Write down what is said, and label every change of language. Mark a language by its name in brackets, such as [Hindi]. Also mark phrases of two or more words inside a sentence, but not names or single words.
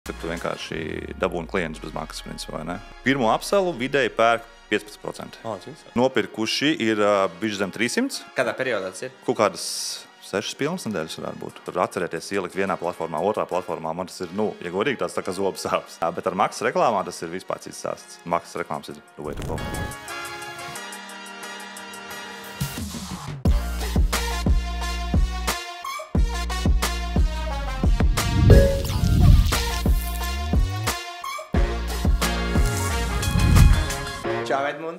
[Latvian] Kad tu vienkārši dabūni klientus bez maksas, principā, vai ne? Pirmo apselu vidēji pērk 15%. Nopirkuši ir bišķi zem 300. Kādā periodā tas ir? Kaut kādas 6 pilnas nedēļas varētu būt. Tur atcerēties ielikt vienā platformā, otrā platformā. Man tas ir, ja godīgi, tāds tā kā zobs sāpes. Bet ar maksas reklāmā tas ir vispār cits stāsts. Maksas reklāmas ir [English] the way to go. [Latvian] Čau, Edmund.